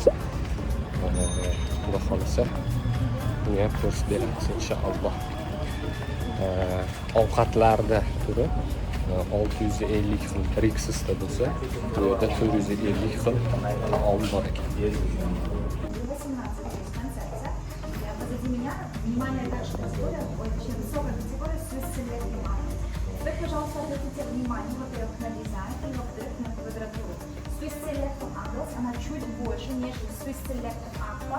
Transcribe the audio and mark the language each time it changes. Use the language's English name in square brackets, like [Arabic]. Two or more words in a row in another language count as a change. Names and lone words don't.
[Uzbek] Xudo xolisa buni ham ko'rsatib beramiz inshaalloh. Ovqatlarda turi 650 xil Rixsda bo'lsa, bu yerda 450 xil taom bor ekan. [Russian] 18 концепция. Позади меня внимание дальше категория, очень высокая категория Swiss Select Market. Теперь, пожалуйста, обратите внимание, во-первых, на дизайн, и во-вторых, на квадратуру. Swiss Select Adults, она чуть больше, нежели Swiss Select Aqua.